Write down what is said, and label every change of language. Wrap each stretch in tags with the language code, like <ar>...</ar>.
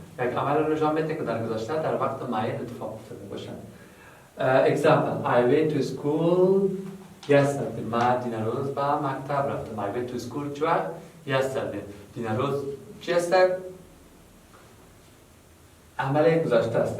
<fa>یک عمل رو نشان میده که در گذشته در وقت معین اتفاق افتاده باشد.</fa> <en>Example: I went to school yesterday.</en> <fa>من دین روز به مکتب رفتم.</fa> <en>I went to school yesterday.</en> <fa>دین روز چی است؟ عمل گذشته است.</fa>